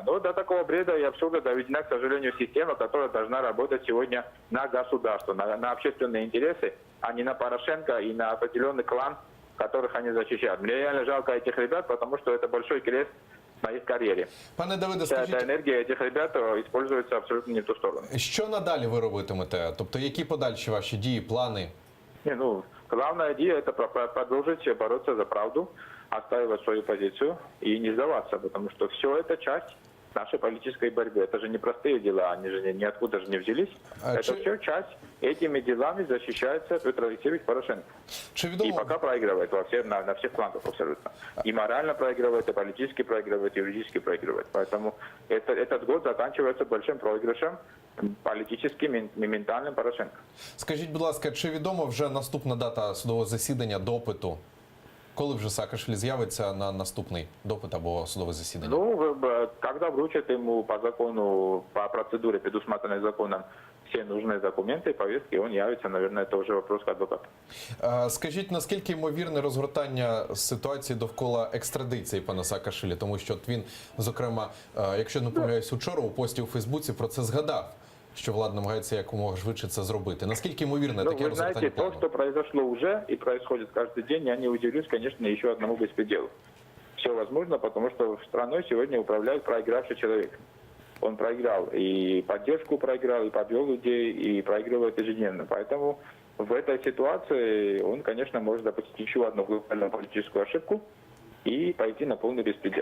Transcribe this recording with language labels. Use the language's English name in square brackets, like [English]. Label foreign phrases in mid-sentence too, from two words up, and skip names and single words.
[Russian] Но до такого бреда и абсурда доведена, к сожалению, система, которая должна работать сегодня на государство, на общественные интересы, а не на Порошенко и на определенный клан, которых они защищают. Мне реально жалко этих ребят, потому что это большой крест на их карьере. [Ukrainian] Пане Давиде, [Russian] Вся эта [Ukrainian] скажіть, [Russian] энергия этих ребят используется абсолютно не в ту сторону. [Ukrainian] що надалі ви робитимете? Тобто, які подальші ваші дії, плани? [Russian] Не, ну, главная идея – это продолжить бороться за правду, отстаивать свою позицию и не сдаваться, потому что все это часть нашей политической борьбы. Это же не простые дела, они же ниоткуда же не взялись. Это все часть. Этими делами защищается Петр Алексеевич Порошенко. [Ukrainian] Чи [Russian] И [Ukrainian] відомо, [Russian] пока проигрывает на всех флангах абсолютно. И морально проигрывает, и политически проигрывает, и юридически проигрывает. Поэтому этот год заканчивается большим проигрышем политическим и ментальным Порошенко. [Ukrainian] скажіть, будь ласка, чи відомо вже наступна дата судового засідання, допиту? Коли вже Саакашвілі з'явиться на наступний допит або судове засідання? [Russian] Ну, когда вручат ему по закону, по процедуре, предусмотренной законом, все нужные документы, повестки, он явится, наверное, это уже вопрос к адвокату. [Ukrainian] Скажіть, наскільки ймовірне розгортання ситуації довкола екстрадиції пана Саакашвілі? Тому що от він, зокрема, якщо не помиляюсь, учора у пості у Фейсбуці про це згадав, що влада намагається якомога швидше це зробити. Наскільки ймовірне [Russian] Ну, [Ukrainian] таке [Russian] вы [Ukrainian] розгортання [Russian] знаете, то, [Ukrainian] плану? [Russian] что произошло уже и происходит каждый день, я не удивлюсь, конечно, еще одному беспределу. Все возможно, потому что страной сегодня управляет проигравший человек. Он проиграл и поддержку проиграл, и подвел людей, и проигрывает ежедневно. Поэтому в этой ситуации он, конечно, может допустить еще одну глобальную политическую ошибку и пойти на полный беспредел.